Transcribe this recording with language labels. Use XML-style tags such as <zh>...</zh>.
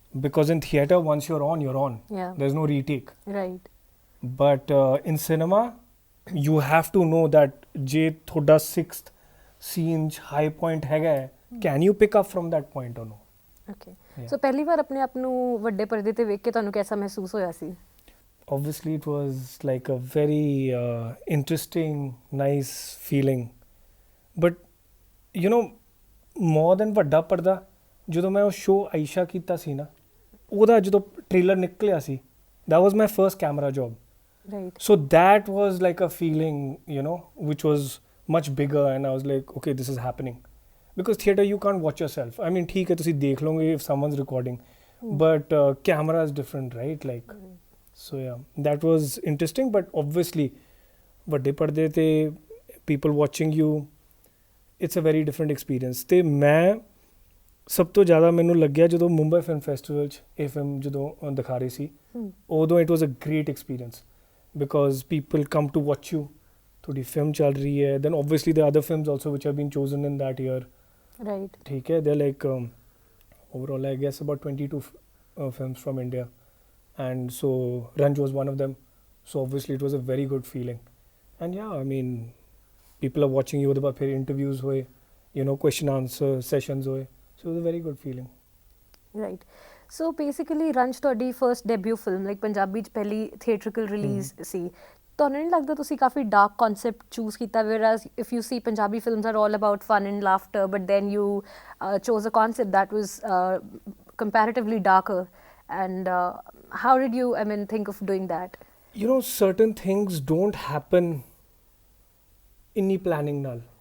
<en>Because in theatre, once you're on, you're on. Yeah. There's no retake. Right. But in cinema, you have to know that</en> <pa>je thoda</pa> <en>sixth scene high point</en> <pa>ਹੈਗਾ ਹੈ,</pa> <en>can you pick up from that point or no? Okay. Yeah.</en> <pa>So ਪਹਿਲੀ ਵਾਰ ਆਪਣੇ ਆਪ ਨੂੰ ਵੱਡੇ ਪਰਦੇ ਤੇ ਵੇਖ ਕੇ ਤੁਹਾਨੂੰ ਕਿਹਦਾ ਮਹਿਸੂਸ ਹੋਇਆ ਸੀ?</pa> <en>Obviously, it was like a very interesting, nice feeling. But, you know, more than</en> <pa>ਵੱਡਾ ਪਰਦਾ, ਜਦੋਂ ਮੈਂ ਉਹ ਸ਼ੋਅ ਆਇਸ਼ਾ ਕੀਤਾ ਸੀ ਨਾ, ਉਹਦਾ ਜਦੋਂ ਟ੍ਰੇਲਰ ਨਿਕਲਿਆ ਸੀ,</pa> <en>that was my first camera job. Right. So that was like a feeling, you know, which was much bigger, and I was like, okay, this is happening. Because theatre, you can't watch yourself. I mean,</en> <pa>theek hai, tusi dekh longe</pa> <en>if someone's recording. But camera is different, right? Like, so yeah, that was interesting. But obviously,</en> <pa>ਵੱਡੇ ਪਰਦੇ ਤੇ</pa> <en>people watching you, it's a very different experience.</en> <pa>ਤੇ ਮੈਂ ਸਭ ਤੋਂ ਜ਼ਿਆਦਾ ਮੈਨੂੰ ਲੱਗਿਆ ਜਦੋਂ ਮੁੰਬਈ ਫਿਲਮ ਫੈਸਟੀਵਲ 'ਚ ਇਹ ਫਿਲਮ ਜਦੋਂ ਦਿਖਾ ਰਹੀ ਸੀ ਉਦੋਂ</pa> <en>it was a great experience because people come to watch you,</en> <pa>ਤੁਹਾਡੀ ਫਿਲਮ ਚੱਲ ਰਹੀ ਹੈ,</pa> <en>Then obviously the other films also which have been chosen in that year. Right.</en> <pa>ਠੀਕ ਹੈ,</pa> <en>ਦੇ like overall I guess about 22 films from India, and so Ranj was one of them. So obviously it was a very good feeling, and yeah, I mean, people are watching you,</en> <pa>ਉਹਦੇ ਬਾਅਦ ਫਿਰ</pa> <en>interviews ਹੋਏ, you know, question answer sessions ਹੋਏ, so it was a very good feeling. Right. So basically</en> <pa>Ranj ਤੁਹਾਡੀ</pa> <en>first debut film, like</en> <pa>Punjabi 'ਚ ਪਹਿਲੀ ਥੀਏਟਰਕਲ release ਸੀ। ਤੁਹਾਨੂੰ ਨਹੀਂ ਲੱਗਦਾ ਤੁਸੀਂ ਕਾਫੀ ਡਾਰਕ ਕਨਸੈਪਟ ਚੂਜ਼ ਕੀਤਾ?</pa> <en>whereas if you see Punjabi films are all about fun and laughter, but then you chose a concept that was comparatively darker, and how did you, I mean, think of doing that? You know, certain things don't happen</en> <pa>inni planning nal.</pa>